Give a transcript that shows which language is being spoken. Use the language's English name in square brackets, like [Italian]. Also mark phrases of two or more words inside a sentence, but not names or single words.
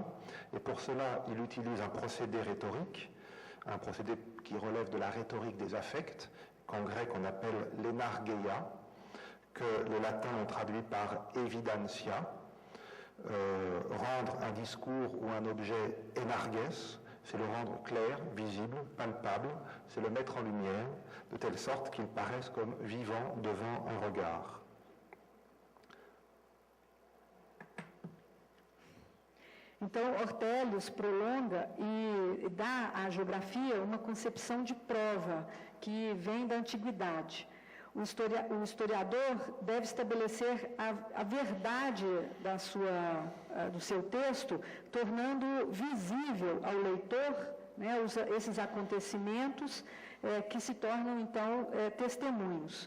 [French] et pour cela il utilise un procédé rhétorique, un procédé qui relève de la rhétorique des affects, qu'en grec on appelle l'enargeia, que le latin on traduit par evidentia, Rendre un discours ou un objet énargues, c'est le rendre clair, visible, palpable, c'est le mettre en lumière, de telle sorte qu'il paraisse comme vivant devant un regard. [Portuguese] Então, Ortelius prolonga e dá à geografia uma concepção de prova que vem da antiguidade. O historiador deve estabelecer a verdade do seu texto, tornando visível ao leitor, né, esses acontecimentos que se tornam, então, testemunhos.